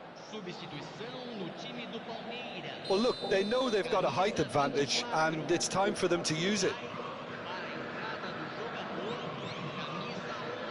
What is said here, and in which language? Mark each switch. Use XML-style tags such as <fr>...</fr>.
<pt>Substituição no time do Palmeiras.</pt> <en>Well, look, they know they've got a height advantage, and it's time for them to use it.</en> <pt>Para a entrada do jogador, camisa 11.</pt>